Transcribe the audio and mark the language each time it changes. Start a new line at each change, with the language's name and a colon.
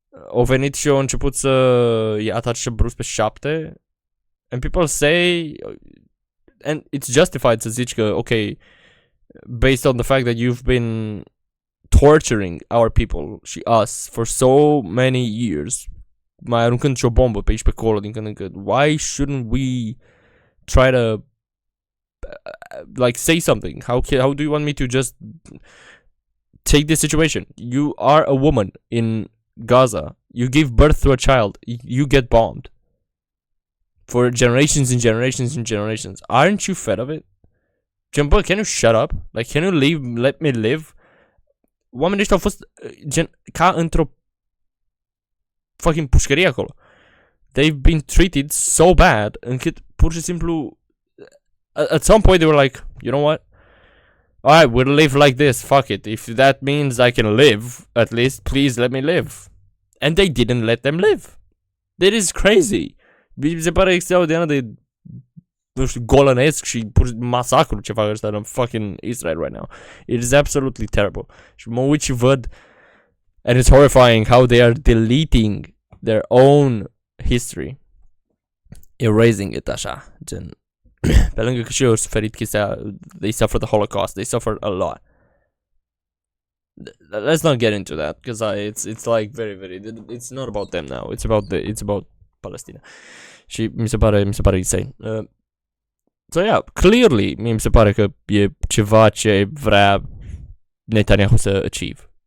Romanian: au venit și au început să atace brusc pe 7
English: and people say, and it's justified
Romanian: să zici că ok,
English: based on the fact that you've been torturing our people și us for so many years,
Romanian: mai aruncând și o bombă pe aici pe acolo din când în când,
English: why shouldn't we try to like say something? How do you want me to just take this situation? You are a woman in Gaza, you give birth to a child, you get bombed for generations and generations and generations. Aren't you fed of it? Jumbo, can you shut up? Like, can you let me live?
Romanian: Oamenii ăștia au fost gen ca într-o fucking pușcărie acolo.
English: They've been treated so bad
Romanian: încât pur și simplu
English: at some point they were like, you know what? Alright, we'll live like this, fuck it. If that means I can live, at least, please let me live. And they didn't let them live. That is crazy.
Romanian: Mi se pare extraordinar de, nu știu, golănesc și pur masacru ce fac ăștia în fucking Israel
English: right now. It is absolutely terrible.
Romanian: Și mă uit și văd,
English: and it's horrifying how they are deleting their own history. Erasing it
Romanian: așa, gen. Pe lângă că și eu au suferit chestia,
English: they suffered the Holocaust, they suffered a lot. Let's not get into that, because it's like very, it's not about them now, it's about Palestina.
Romanian: Și mi se pare insane.
English: So yeah, clearly,
Romanian: mi se pare că e ceva ce vrea Netanyahu să achieve.